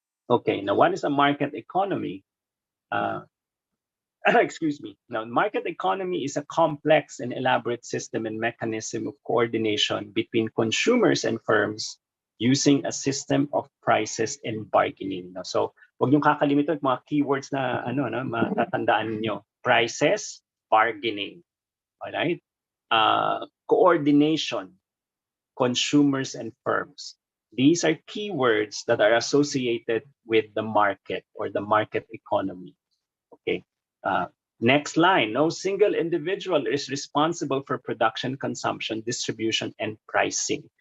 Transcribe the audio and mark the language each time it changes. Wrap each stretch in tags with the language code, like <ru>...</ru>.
<en>Okay, now what is a market economy? Excuse me. Now, market economy is a complex and elaborate system and mechanism of coordination between consumers and firms using a system of prices and bargaining.</en> <tl>Now, so, huwag niyong kakalimutan mga keywords na matatandaan niyo.</tl> <en>Prices, bargaining. All right? Coordination, consumers and firms. These are keywords that are associated with the market or the market economy. Okay. Next line, no single individual is responsible for production, consumption, distribution, and pricing.</en>